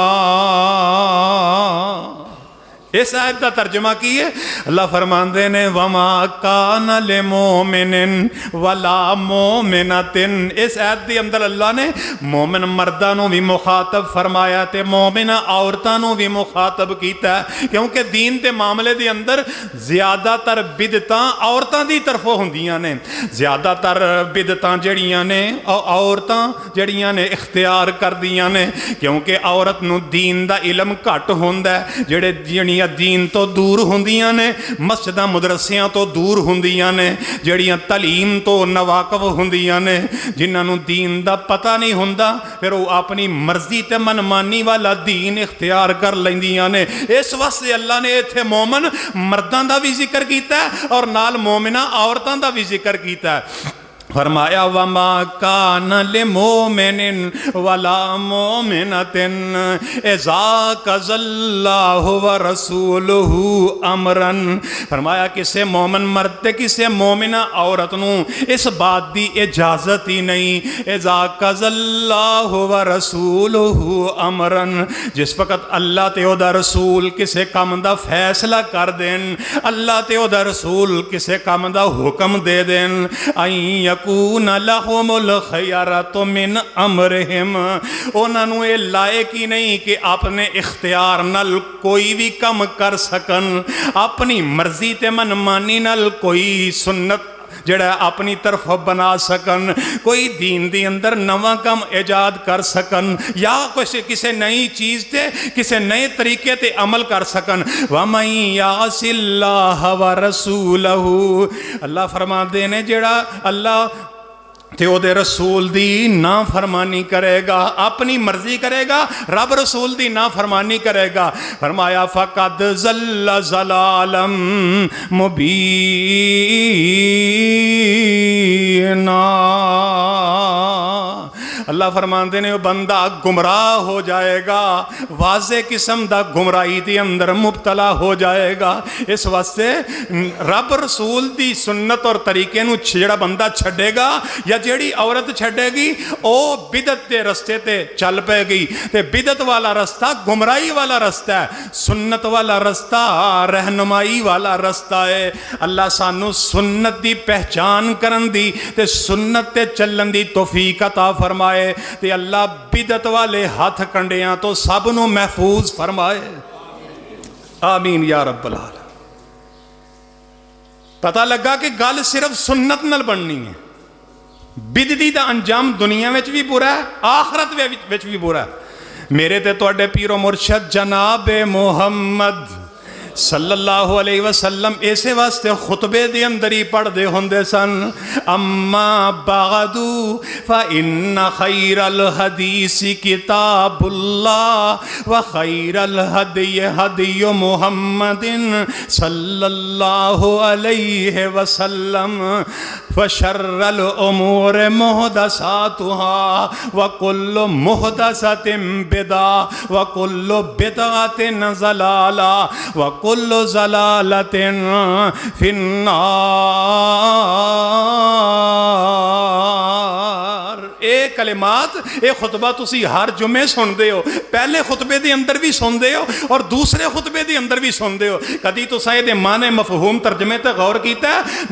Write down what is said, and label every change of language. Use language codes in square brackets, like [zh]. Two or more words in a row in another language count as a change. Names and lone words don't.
[pa] اس آیت کا ترجمہ کیے اللہ فرماندے نے [ar] وما کان لمومن ولا مومنۃ۔ [pa] اس آیت دی اندر اللہ نے مومن مرداں نو بھی مخاطب فرمایا تے مومنہ عورتاں نو بھی مخاطب کیتا ہے، کیونکہ دین دے معاملے دے اندر زیادہ تر بدعتاں عورتاں دی طرفوں ہوندیاں نے، زیادہ تر بدعتاں جڑیاں نے عورتاں جڑیاں نے اختیار کر دیاں نے، کیونکہ عورت نو دین دا علم گھٹ ہوندا ہے، جڑیاں دین تو دور ہوندیاں نے، مسجداں مدرسیاں تو دور ہوندیاں نے، جڑیاں تعلیم تو نواقف ہوندیاں نے، جنہاں نو دین دا پتہ نہیں ہوندا، پھر وہ اپنی مرضی تے منمانی والا دین اختیار کر لیندیاں نے۔ اس واسطے اللہ نے ایتھے مومن مرداں دا بھی ذکر کیتا ہے اور نال مومنہ عورتاں دا بھی ذکر کیتا ہے۔ [ar] فرمایا وَمَا كَانَ لِمُؤْمِنٍ وَلَا مُؤْمِنَةٍ إِذَا قَضَى اللَّهُ وَرَسُولُهُ أَمْرًا۔ [pa] فرمایا کسے مومن مرد تے کسے مومنہ عورت نو اس بات دی اجازت ہی نہیں، [ar] إِذَا قَضَى اللَّهُ وَرَسُولُهُ أَمْرًا، [pa] جس وقت اللہ تے او دا رسول کسے کام دا فیصلہ کر دین، اللہ تے او دا رسول کسے کام دا حکم دے دین، [ar] یکون لہم الخیرۃ من امرہم، [pa] انہاں نوں اے لائق ہی نہیں کہ اپنے اختیار نال کوئی بھی کم کر سکن، اپنی مرضی تے منمانی نال کوئی سنت جڑا اپنی طرف بنا سکن، کوئی دین دی اندر نواں کم ایجاد کر سکن، یا کسی نئی چیز تے کسی نئے طریقے تے عمل کر سکن۔ [ar] وَمَن يَعْصِ اللَّهَ وَرَسُولَهُ، [pa] اللہ فرماندے نے جڑا اللہ تے او دے رسول دی نافرمانی کرے گا، اپنی مرضی کرے گا، رب رسول دی نافرمانی کرے گا، فرمایا [ar] فقد ضل ضلالا مبینا۔ [pa] اللہ فرماندے نے وہ بندہ گمراہ ہو جائے گا، واضح قسم دا گمراہی دی اندر مبتلا ہو جائے گا۔ اس واسطے رب رسول دی سنت اور طریقے نو جڑا بندہ چھڑے گا یا جیڑی عورت چھڑے گی او بدعت دے رستے تے چل پے گی، تے بدعت والا رستہ گمراہی والا رستہ ہے، سنت والا رستہ رہنمائی والا رستہ ہے۔ اللہ سانو سنت دی پہچان کرن دی تے سنت تے چلن دی توفیق عطا فرمائے، تے اللہ بدعت والے ہاتھ کنڈیاں تو سب نو محفوظ فرمائے، [ar] آمین یا رب العالمین۔ [pa] پتہ لگا کہ گل صرف سنت نال بننی ہے، بدعتی دا انجام دنیا وچ بھی برا ہے، آخرت وچ بھی برا ہے۔ میرے تے تواڈے پیر و مرشد جناب محمد [ar] صلی اللہ علیہ وسلم [pa] ایسے واسطے خطبے دے اندر ہی پڑھ دے ہوندے سن، [ar] اما بعد فإن خیر الحدیث کتاب اللہ وخیر الہدی ہدی محمد صلی اللہ علیہ وسلم وشر الامور محدثاتها وکل محدثۃ بدعہ وکل بدعۃ ضلالہ وکل ضلالۃ فی النار۔ [pa] ایک کلمات یہ خطبہ تسی ہر جمعے سنتے ہو، پہلے خطبے دے اندر بھی سنتے ہو اور دوسرے خطبے دے اندر بھی سنتے ہو، کدی تو سائے دے معنی مفہوم ترجمے تے غور کیتا ہے؟